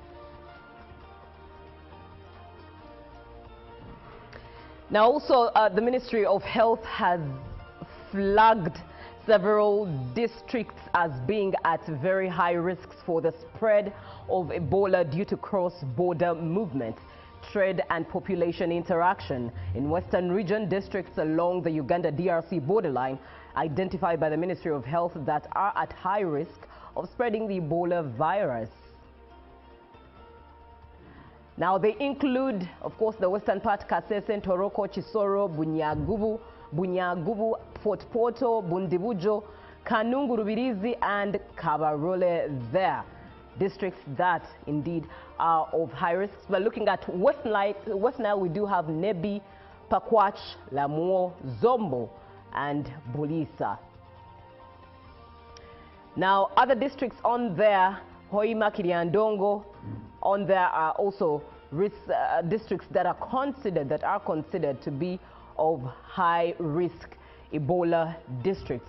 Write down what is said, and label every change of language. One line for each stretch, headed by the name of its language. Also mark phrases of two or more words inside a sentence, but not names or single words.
English: Now also the Ministry of Health has flagged several districts as being at very high risks for the spread of Ebola due to cross-border movement, trade and population interaction. In Western region, districts along the Uganda-DRC borderline identified by the Ministry of Health that are at high risk of spreading the Ebola virus. Now they include, of course, the western part, Kasese, Toroko, Chisoro, Bunyagubu, Fort Porto, Bundibujo, Kanungu, Rubirizi, and Kabarole there. Districts that indeed are of high risk. But looking at West Nile, we do have Nebi, Pakwach, Lamuo, Zombo, and Bolisa. Now, other districts on there, Hoima, Kiriandongo, on there are also risk, districts that are considered to be of high risk Ebola districts.